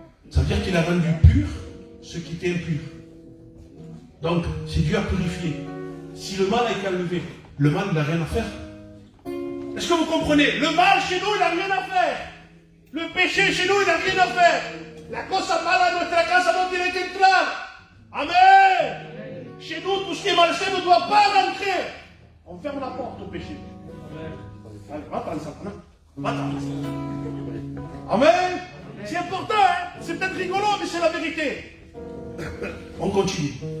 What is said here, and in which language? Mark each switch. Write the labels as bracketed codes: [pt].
[fr] Ça veut dire qu'il a rendu pur ce qui était impur. Donc, si Dieu a purifié, si le mal a été enlevé, le mal n'a rien à faire. Est-ce que vous comprenez? Le mal chez nous, il n'a rien à faire. Le péché chez nous, il n'a rien à faire. [es] La cosa mala de nuestra casa no tiene que entrar. [fr] Amen. Chez nous, tout ce qui est malsain ne doit pas rentrer. On ferme la porte au péché. Allez, va-t'en, Satan. Va-t'en. Amen. C'est important, hein? C'est peut-être rigolo, mais c'est la vérité. On continue.